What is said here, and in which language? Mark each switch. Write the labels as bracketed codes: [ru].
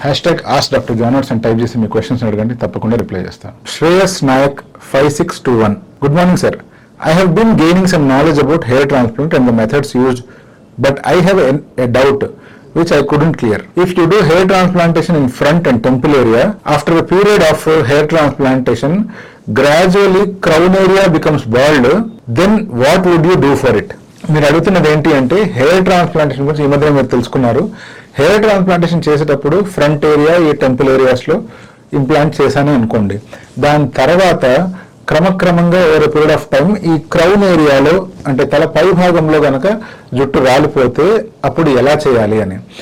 [te] Hashtag ask doctor genres అని type చేసి మీ questions అడగండి, తప్పకుండా రిప్లై చేస్తాను. Shreyas Naik 5621. Good morning sir. [en] I have been gaining some knowledge about hair transplant and the methods used, but I have a doubt which I couldn't clear. If you do hair transplantation in front and temple area, after a period of hair transplantation, gradually crown area becomes bald, then what would you do for it? [te] మీరు అడుగుతున్నది ఏంటి అంటే hair transplantation గురించి ఈ మధ్య మీరు తెలుసుకున్నారు. Hair transplantation చేసేటప్పుడు ఫ్రంట్ ఏరియా, ఈ టెంపుల్ ఏరియాస్లో ఇంప్లాంట్ చేశాను అనుకోండి. దాని తర్వాత క్రమక్రమంగా ఓవర్ పీరియడ్ ఆఫ్ టైం ఈ క్రౌన్ ఏరియాలో అంటే తల పై భాగంలో కనుక జుట్టు రాలిపోతే అప్పుడు ఎలా చేయాలి అని.